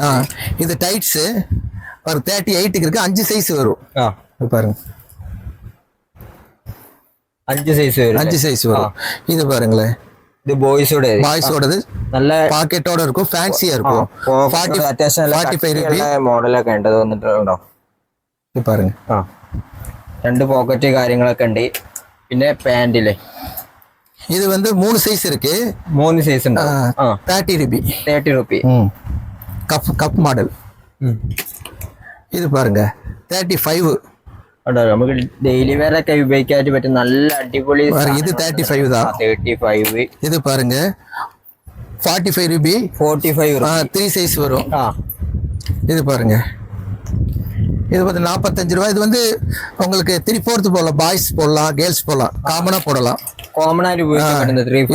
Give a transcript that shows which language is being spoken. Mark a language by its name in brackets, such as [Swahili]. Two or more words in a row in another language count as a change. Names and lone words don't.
[Tamil] இது டைட்ஸ் ஒரு 38 இருக்கு. 5 சைஸ் வரும். இது பாருங்க 5 சைஸ் வரும். இது பாருங்களேன், இது பாய்ஸோடது நல்ல பாக்கெட்டோட இருக்கும், ஃபேன்சியா இருக்கும். 45 ரூபாய் [Malayalam] മോഡലൊക്കെ ഉണ്ട് വന്നിട്ടുണ്ടോ? ഇത് പാருங்க 2 പോക്കറ്റ് കാര്യങ്ങളൊക്കെ ഉണ്ട്. പിന്നെ പാന്റിലെ [Tamil] இது வந்து 3 சைஸ் இருக்கு. 3 சைஸ் ഉണ്ട്. 30 ரூபாய். [English] cup model. [Malayalam] ഇത് பாருங்க 35. നമുക്ക് [English] daily wear [Malayalam] ഒക്കെ ഉപയോഗിക്കാൻ പറ്റും നല്ല അടിപൊളി. [Tamil] ഇത് 35 தான். 35. இது பாருங்க 45 ரூபாய். 45 3 சைஸ் வரும். இது பாருங்க இது வந்து 45 ரூபாய். இது வந்து உங்களுக்கு 3/4 போடலாம், பாய்ஸ் போடலாம், கேர்ள்ஸ் போடலாம், காமனா போடலாம். [Malayalam] காமனாയിട്ട് ഉപയോഗിക്കാൻ.